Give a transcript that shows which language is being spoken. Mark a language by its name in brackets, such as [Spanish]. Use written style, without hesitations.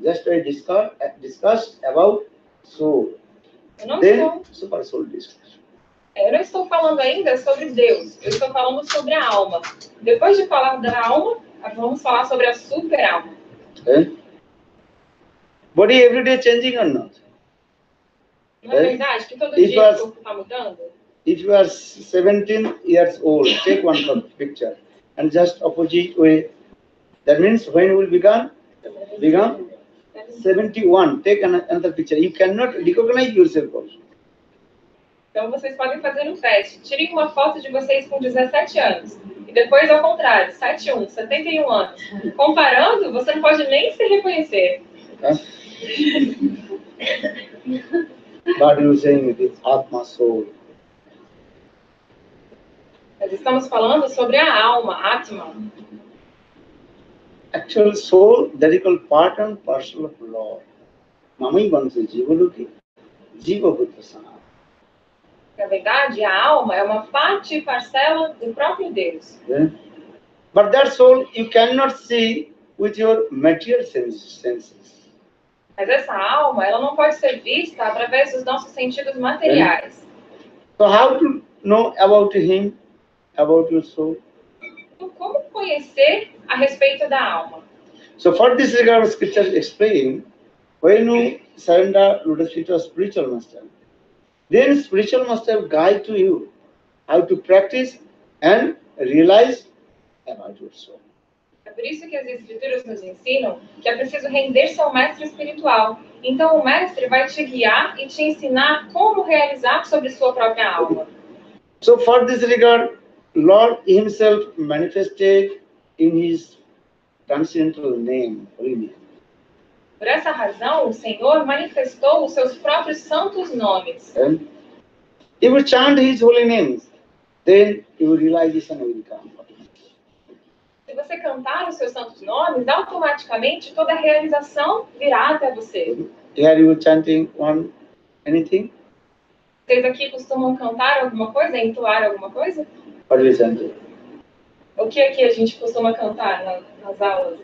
[English] Just I discussed about soul. Then super soul discussion. [Portuguese] Eu não estou falando ainda sobre Deus. Eu estou falando sobre a alma. Depois de falar da alma, vamos falar sobre a super alma. [English] Body every day changing or not? [Portuguese] Não é verdade que todo dia o corpo está mudando? [English] If you are 17 years old, take one picture and just opposite way. That means when you will become 71. Take another picture. You cannot recognize yourself also. [Portuguese] Então vocês podem fazer um teste. Tirem uma foto de vocês com 17 anos. E depois ao contrário, 71, 71 anos. Comparando, você não pode nem se reconhecer. [English] But you saying it is Atma soul. [Portuguese] Nós estamos falando sobre a alma, Atma. [English] Actual soul, that is called part and parcel of Lord. [Sanskrit] Mamai Vansa Jivaluki, Jiva Bhuttasana. [Portuguese] Na verdade, a alma é uma parte e parcela do próprio Deus. [English] Yeah. But that soul you cannot see with your material senses. [Portuguese] Mas essa alma, ela não pode ser vista através dos nossos sentidos materiais. [English] So how to know about him, about your soul? [Portuguese] Então, como conhecer a respeito da alma? [English] So for this regard, scriptures explain, when you surrender lotus feet to a spiritual master, then spiritual master guide to you how to practice and realize about your soul. [Portuguese] É por isso que as escrituras nos ensinam que é preciso render-se ao mestre espiritual. Então o mestre vai te guiar e te ensinar como realizar sobre sua própria alma. [English] So for this regard, Lord himself manifested in his transcendental name, holy name. [Portuguese] Por essa razão, o Senhor manifestou os seus próprios santos nomes. [English] And if you chant his holy names, then your realization will come. [Portuguese] Se você cantar os seus santos nomes, automaticamente toda a realização virá até você. [English] Here you chanting anything? [Portuguese] Vocês aqui costumam cantar alguma coisa, entoar alguma coisa? [English] What you chanting? [Portuguese] O que é que a gente costuma cantar nas aulas?